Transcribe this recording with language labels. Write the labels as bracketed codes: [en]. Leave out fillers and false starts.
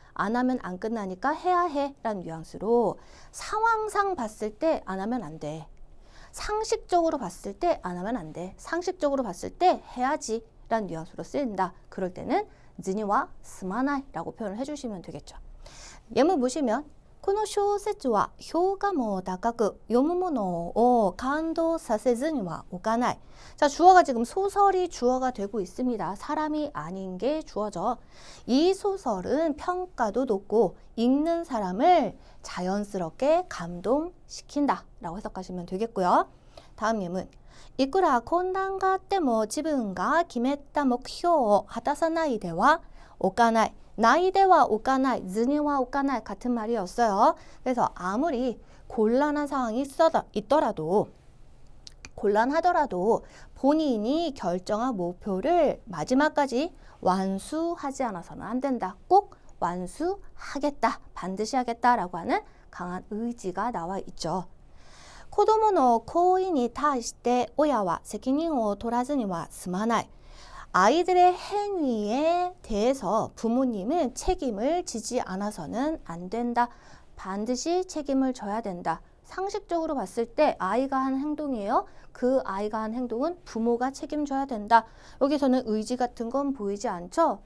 [ko] 안 하면 안 끝나니까 해야 해 라는 뉘앙스로 상황상 봤을 때 안 하면 안 돼. 상식적으로 봤을 때 안 하면 안 돼. 상식적으로 봤을 때 해야지 라는 뉘앙스로 쓰인다. 그럴 때는 즈니와 스마나이라고 표현을 해주시면 되겠죠. 예문 보시면 [ja] この小説は評価も高く読むものを感動させずにはおかない. [ko] 자, 주어가 지금 소설이 주어가 되고 있습니다. 사람이 아닌 게 주어죠. 이 소설은 평가도 높고 읽는 사람을 자연스럽게 감동시킨다 라고 해석하시면 되겠고요. 다음 예문. [ja] いくら困難があっても自分が決めた目標を果たさないではおかない. [ko] 나이대와 오까나이, 즈니와 오까나이 같은 말이었어요. 그래서 아무리 곤란한 상황이 있더라도 곤란하더라도 본인이 결정한 목표를 마지막까지 완수하지 않아서는 안 된다. 꼭 완수하겠다, 반드시 하겠다라고 하는 강한 의지가 나와 있죠. [ja] 子供の行為に対して親は責任を取らずには済まない. [ko] 아이들의 행위에 대해서 부모님은 책임을 지지 않아서는 안 된다. 반드시 책임을 져야 된다. 상식적으로 봤을 때 아이가 한 행동이에요. 그 아이가 한 행동은 부모가 책임져야 된다. 여기서는 의지 같은 건 보이지 않죠?